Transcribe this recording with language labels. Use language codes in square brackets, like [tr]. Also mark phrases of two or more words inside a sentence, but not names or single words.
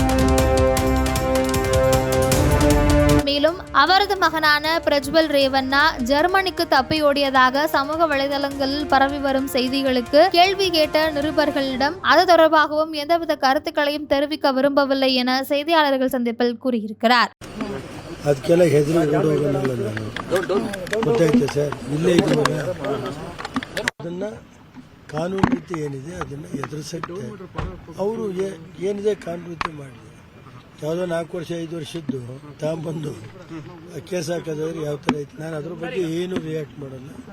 [ta] மேலும் அவரது மகனான பிரஜ்வல் ரேவண்ணா ஜெர்மனிக்கு தப்பி ஓடியதாக சமூக வலைதளங்களில் பரவி வரும் செய்திகளுக்கு கேள்வி கேட்ட நிருபர்களிடம் அது தொடர்பாகவும் எந்தவித கருத்துக்களையும் தெரிவிக்க விரும்பவில்லை என செய்தியாளர்கள் சந்திப்பில் கூறியிருக்கிறார். [kn] ಅದಕ್ಕೆಲ್ಲ ಹೆದರಿ ಓಡೋಗಲ್ಲ ಗೊತ್ತಾಯ್ತು ಸರ್. ಇಲ್ಲೇ ಇದ್ದೀವಲ್ಲ, ಅದನ್ನು ಕಾನೂನು ರೀತಿ ಏನಿದೆ ಅದನ್ನು ಎದುರಿಸಕ್ಕೆ ಅವರು ಏನಿದೆ ಕಾನೂನು ರೀತಿ ಮಾಡಿ ಯಾವುದೋ 4 ವರ್ಷ 5 ವರ್ಷದ್ದು ತಗೊಂಬಂದು ಕೇಸ್ ಹಾಕೋದಾದ್ರೆ ಯಾವ ಥರ ಐತೆ, ನಾನು ಅದ್ರ ಬಗ್ಗೆ ಏನು ರಿಯಾಕ್ಟ್ ಮಾಡಲ್ಲ.